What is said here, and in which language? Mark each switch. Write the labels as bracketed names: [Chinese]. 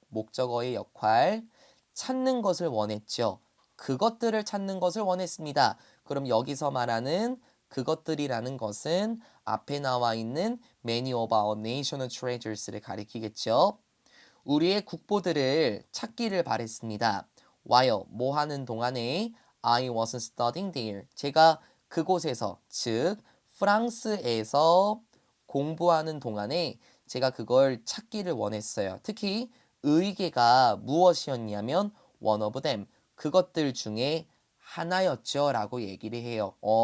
[Korean] 목적어의 역할. 찾는 것을 원했죠. 그것들을 찾는 것을 원했습니다. 그럼 여기서 말하는 그것들이라는 것은 앞에 나와 있는 many of our national treasures를 가리키겠죠. 우리의 국보들을 찾기를 바랬습니다. [English] while [Korean] 뭐 하는 동안에 [English] I was studying there. [Korean] 제가 그곳에서 즉 프랑스에서 공부하는 동안에 제가 그걸 찾기를 원했어요. 특히 의계가 무엇이었냐면 one of them. 그것들 중에 하나였죠 라고 얘기를 해요.